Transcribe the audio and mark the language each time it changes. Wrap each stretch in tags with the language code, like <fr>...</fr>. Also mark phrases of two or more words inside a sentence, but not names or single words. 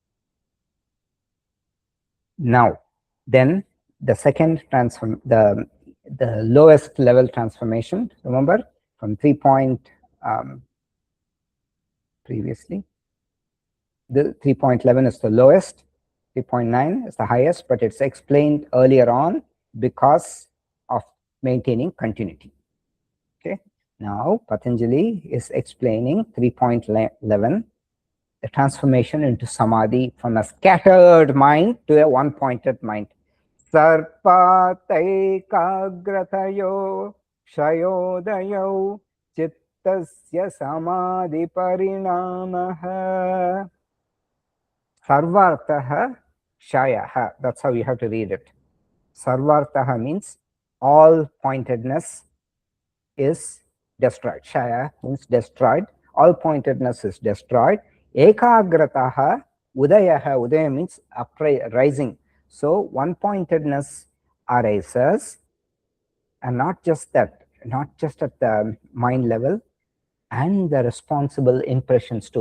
<en>Now, then the second the lowest level transformation, remember, from 3 point, previously, the 3.11 is the lowest, 3.9 is the highest, but it's explained earlier on because of maintaining continuity. Okay. Now, Patanjali is explaining 3.11, the transformation into samadhi from a scattered mind to a one-pointed mind.</en> <sa>Sarpataikagratayo shayodayo chittasya samadhi-pariṇāma. Sarvartaha shayaha.</sa> <en>That's how you have to read it. Sarvartaha means all pointedness is destroyed. Shaya means destroyed. All pointedness is destroyed.</en> <sa>Ekagrataha udayaha.</sa> <en>Udaya means rising. So one-pointedness arises, and not just that, not just at the mind level, and the responsible impressions too.</en>